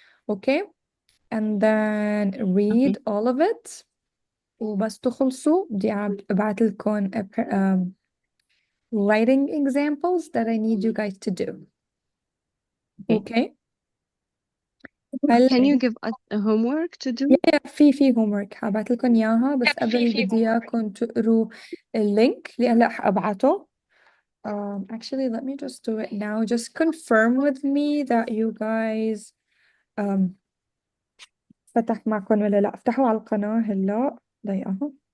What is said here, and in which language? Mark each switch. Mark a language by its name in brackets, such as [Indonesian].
[English] Okay, and then read all of it. [Arabic] وبس تخلصوا بدي أبعت لكم [English] writing examples that I need you guys to do. Okay. Can you give us a homework to do? [Arabic] Yeah, في homework هبعت لكم إياها بس قبل بدي إياكم تقروا اللينك اللي هلا أبعته. [English] Actually, let me just do it now. Just confirm with me that you guys [Arabic] فتح معكم ولا لا. افتحوا على القناة هلا دقيقة.